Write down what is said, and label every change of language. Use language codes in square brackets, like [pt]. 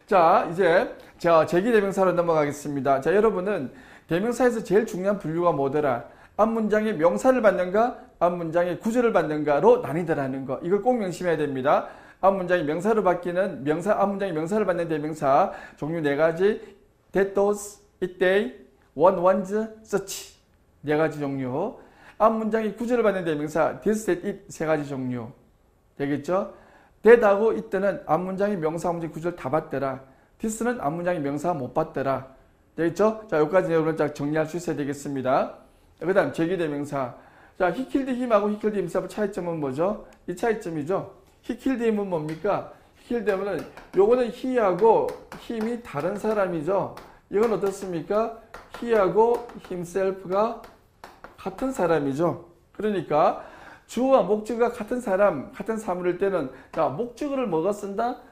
[ko] 자, 이제 제기대명사로 넘어가겠습니다. 자, 여러분은 대명사에서 제일 중요한 분류가 뭐더라? 앞문장에 명사를 받는가? 앞문장에 구조를 받는가로 나뉘더라는 거. 이걸 꼭 명심해야 됩니다. 앞문장이 명사로 바뀌는 앞문장이 명사를 받는 대명사 종류 4가지. that, those, it, they, one, ones, such 4가지 종류. 앞문장이 구조를 받는 대명사 this, that, it 3가지 종류. 되겠죠? that하고 it는 앞문장이 명사, 앞문장이 구조를 다 받더라. this는 앞문장이 명사 못 받더라. 되겠죠? 자, 여기까지 여러분 정리할 수 있어야 되겠습니다. 그 다음 제기대명사. 자, [en] he killed him [ko] 하고 [en] he killed himself [ko] 차이점은 뭐죠? 이 차이점이죠. [en] he killed him [ko] 은 뭡니까? [en] he killed him [ko] 은 요거는 he하고 him이 다른 사람이죠. 이건 어떻습니까? he하고 himself가 같은 사람이죠. 그러니까 주어와 목적어가 같은 사람, 같은 사물일 때는 자, 목적어를 뭐가 쓴다?